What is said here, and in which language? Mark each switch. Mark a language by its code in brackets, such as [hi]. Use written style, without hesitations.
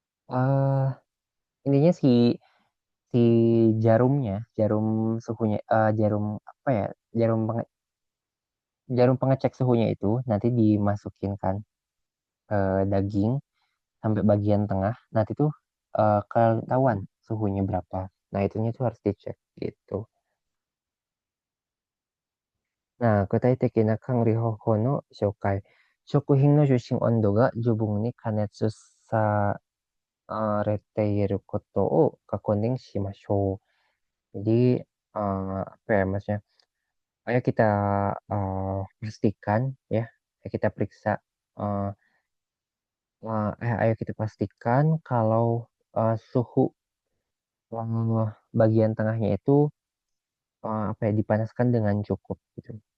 [id] eh Intinya si si jarumnya, jarum suhunya, jarum apa ya, jarum jarum pengecek suhunya itu nanti dimasukin kan daging sampai bagian tengah. Nanti tuh ketahuan suhunya berapa. Nah, itunya tuh harus dicek gitu. [ja] Nah, 具体的な管理方法の紹介。食品の受信温度が十分に加熱されていることを確認しましょう。 [id] Jadi, apa ya maksudnya? Ayo kita pastikan ya, kita periksa, eh, ayo kita pastikan kalau suhu bagian tengahnya itu apa ya, dipanaskan dengan cukup gitu.